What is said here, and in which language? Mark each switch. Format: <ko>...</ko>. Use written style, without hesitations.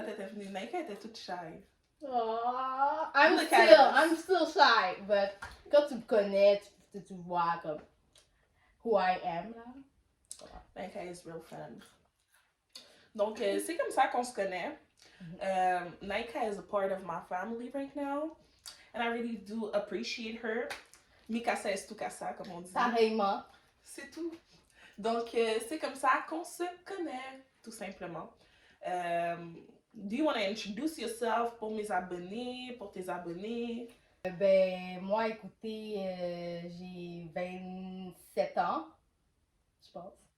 <fr>Ouais, t'étais venue. Naika était toute shy. Oh,</fr> <en>Look at I'm still shy.</en> <fr>But quand tu me connais, tu vois comme</fr> <en>who I am,</en> <fr>là.</fr> <en>Naika is real fun.</en> <fr>Donc, c'est comme ça qu'on se connaît.</fr> <en>Naika is a part of my family right now. And I really do appreciate her.</en> <es>Mi casa es tu casa,</es> <fr>comme on dit. Pareillement. C'est tout. Donc, c'est comme ça qu'on se connaît, tout simplement.</fr> <en>Do you want to introduce yourself</en> <fr>pour mes abonnés, pour tes abonnés? Ben, moi, écoutez, j'ai 27 ans, je pense.</fr>